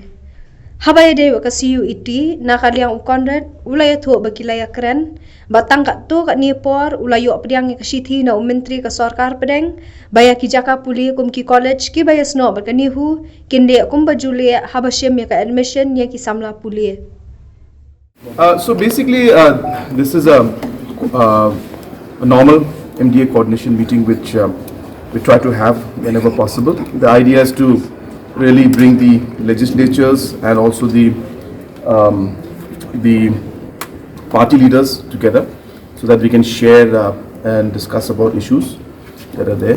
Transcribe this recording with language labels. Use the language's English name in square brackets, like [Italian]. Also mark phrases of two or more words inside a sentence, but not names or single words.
[Khasi] Habay day ka CUET na kaliang ukonrat ulay tho ba kilay Ïakren batang ka to ka nipor ulayo apdiang ka sithi na Menteri ka sarkar pedeng baya ki jaka puli kum ki college ki baya sno ba kanihu kinde kum ba juli habashim ka admission ya ki samla puli. [English] So basically this is a normal MDA coordination meeting which we try to have whenever possible. The idea is to really bring the legislatures and also the party leaders together so that we can share and discuss about issues that are there.